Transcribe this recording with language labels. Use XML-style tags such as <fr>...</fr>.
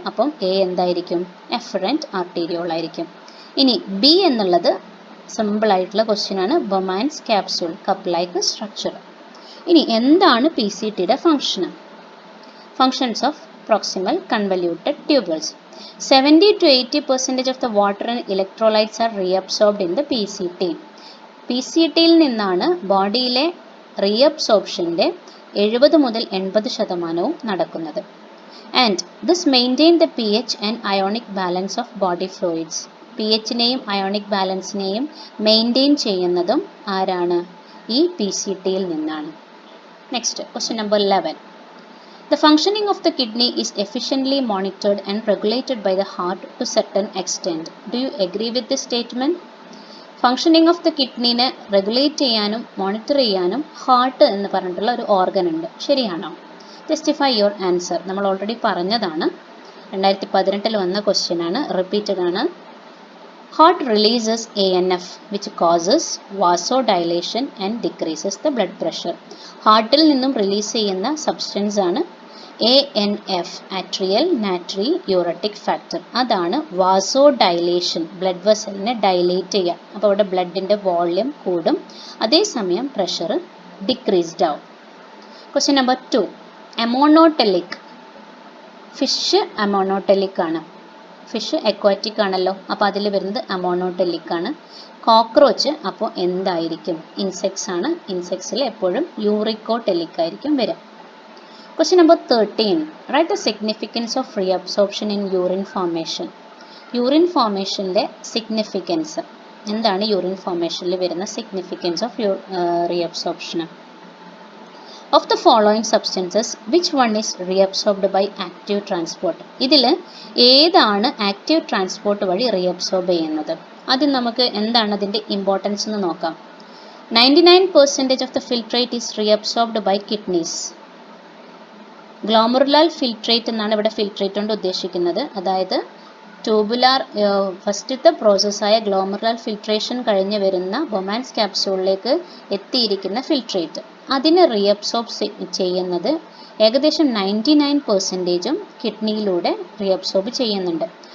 <ml>അപ്പം A എന്തായിരിക്കും? Efferent arteriole ആയിരിക്കും. ഇനി B എന്നുള്ളത് സിമ്പിളായിട്ടുള്ള ക്വസ്റ്റ്യൻ ആണ്. Bowman's capsule, cup like structure. ഇനി എന്താണ് PCTയുടെ function?</ml> <en>Functions of proximal convoluted tubules. 70 to 80% of the water and electrolytes are reabsorbed in the PCT.</en> <ml>PCTയിൽ നിന്നാണ് ബോഡിയിലെ റീഅബ്സോർപ്ഷൻ്റെ 70 മുതൽ 80% നടക്കുന്നത്.</ml> <en>And this maintain the P H and ionic balance of body fluids.</en> <ml>P എച്ചിനെയും ionic ബാലൻസിനെയും maintain ചെയ്യുന്നതും ആരാണ്? ഈ P C ടിയിൽ നിന്നാണ്.</ml> <en>Next question number 11. The functioning of the kidney is efficiently monitored and regulated by the heart to certain extent. Do you agree with this statement? Functioning of the</en> <ml>കിഡ്നീനെ regulate ചെയ്യാനും monitor ചെയ്യാനും heart എന്ന് പറഞ്ഞിട്ടുള്ള ഒരു organ ഉണ്ട്. ശരിയാണോ?</ml> <en>Justify your answer.</en> <ml>നമ്മൾ already പറഞ്ഞതാണ്. 2018 വന്ന ക്വസ്റ്റ്യൻ ആണ്, റിപ്പീറ്റഡ് ആണ്.</ml> <en>Heart releases ANF which causes vasodilation and decreases the blood pressure.</en> <ml>ഹാർട്ടിൽ നിന്നും റിലീസ് ചെയ്യുന്ന സബ്സ്റ്റൻസ് ആണ് ANF, ആട്രിയൽ നാട്രി യൂററ്റിക് ഫാക്ടർ. അതാണ് വാസോഡൈലേഷൻ, ബ്ലഡ് വെസലിനെ ഡൈലേറ്റ് ചെയ്യുക. അപ്പോൾ അവിടെ ബ്ലഡിൻ്റെ വോള്യൂം കൂടും, അതേസമയം പ്രഷർ ഡിക്രീസ്ഡ് ആവും. Question number 2. Ammonotelic. Fish ammonotelic ആണ്. ഫിഷ് എക്വാറ്റിക് ആണല്ലോ, അപ്പോൾ അതിൽ വരുന്നത് അമോണോടെലിക് ആണ്. കോക്രോച്ച് അപ്പോൾ എന്തായിരിക്കും? ഇൻസെക്ട്സ് ആണ്. ഇൻസെക്ട്സിൽ എപ്പോഴും യൂറിക്കോടെലിക് ആയിരിക്കും വരിക.</ml> <en>Question number 13. Write the significance of reabsorption in urine formation.</en> <ml>Urine ഫോർമേഷൻ്റെ significance എന്താണ്? യൂറിൻ ഫോർമേഷനിൽ വരുന്ന</ml> <en>Significance of reabsorption. Of the following substances, which one is reabsorbed by active transport?</en> <ml>ഇതിൽ ഏതാണ് ആക്റ്റീവ് ട്രാൻസ്പോർട്ട് വഴി reabsorb ചെയ്യുന്നത്? ആദ്യം നമുക്ക് എന്താണ് അതിൻ്റെ ഇമ്പോർട്ടൻസ് എന്ന് നോക്കാം.</ml> <en>99% of the filtrate is reabsorbed by kidneys.</en> <ml>Glomerular filtrate എന്നാണ് ഇവിടെ ഫിൽട്രേറ്റ് കൊണ്ട് ഉദ്ദേശിക്കുന്നത്. അതായത് ട്യൂബുലാർ ഫസ്റ്റത്തെ പ്രോസസ്സായ ഗ്ലോമറുലാർ ഫിൽട്രേഷൻ കഴിഞ്ഞ് വരുന്ന ബൊമാൻസ് ക്യാപ്സ്യൂളിലേക്ക് എത്തിയിരിക്കുന്ന ഫിൽട്രേറ്റ്, അതിനെ റീഅബ്സോർബ് ചെയ്യുന്നത് ഏകദേശം 99%ഉം കിഡ്നിയിലൂടെ റീഅബ്സോർബ് ചെയ്യുന്നുണ്ട്.</ml>